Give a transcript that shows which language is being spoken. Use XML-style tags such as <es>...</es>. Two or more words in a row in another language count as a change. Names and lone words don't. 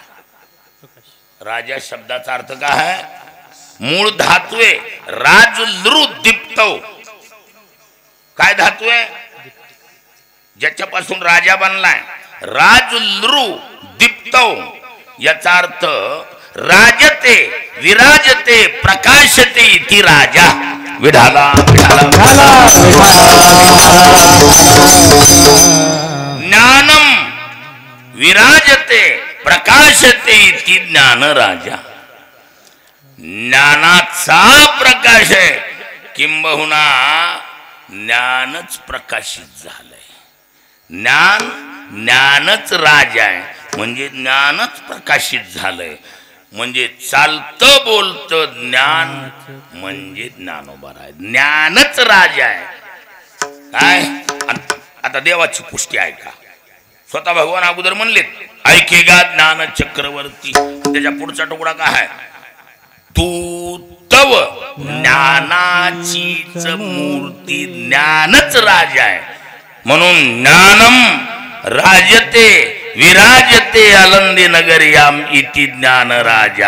<mr>राजा शब्दाचा अर्थ काय आहे? मूळ धातू आहे</mr> <sa>राज लृ दीप्तव.</sa> <mr>काय धातू आहे ज्याच्यापासून राजा बनलाय?</mr> <sa>राज लृ दीप्तव.</sa> <mr>याचा अर्थ</mr> <sa>राजते विराजते प्रकाशते इति राजा. विढाला ज्ञानम विराजते प्रकाशते इति ज्ञान राजा.</sa> <mr>ज्ञानाचा प्रकाश आहे, किंबहुना ज्ञानच प्रकाशित झालंय. ज्ञानच राजा आहे म्हणजे ज्ञानच प्रकाशित झालंय. म्हणजे चालतं बोलतं ज्ञान म्हणजे ज्ञानोबा आहे. ज्ञानच राजा आहे. काय आता देवाची पुष्टी ऐका. स्वतः भगवान अगोदर म्हणलेत ऐकेगा ज्ञान चक्रवर्ती. त्याच्या पुढचा तुकडा काय आहे? तू तव ज्ञानाचीच मूर्ती. ज्ञानच राजा आहे म्हणून</mr> <sa>ज्ञानम राजते विराजते आनंदी नगर्याम इति ज्ञान राजा.</sa>